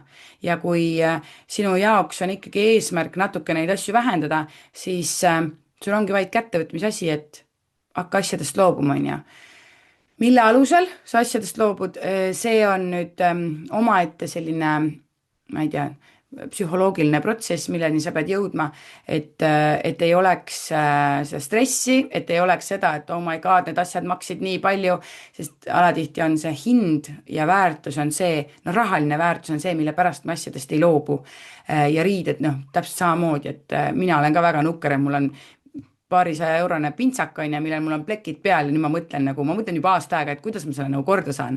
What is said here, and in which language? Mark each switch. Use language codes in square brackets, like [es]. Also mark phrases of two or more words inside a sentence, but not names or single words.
[et] Ja kui sinu jaoks on ikkagi eesmärk natuke neid asju vähendada, siis sul ongi vaid kättevõtmise asi, et hakka asjadest loobuma, on ju. Mille alusel sa asjadest loobud, see on nüüd omaette selline, ma ei tea, psühholoogiline protsess, milleni sa pead jõudma, et ei oleks seda stressi, et ei oleks seda, et [en] oh my god, [et] need asjad maksid nii palju, sest alatihti on see hind ja väärtus on see, no rahaline väärtus on see, mille pärast me asjadest ei loobu. Ja riided, noh, täpselt samamoodi, et mina olen ka väga nukker, et mul on paarisaja eurone pintsak on ja millel mul on plekid peal ja nüüd ma mõtlen juba aasta aega, et kuidas ma selle nagu korda saan.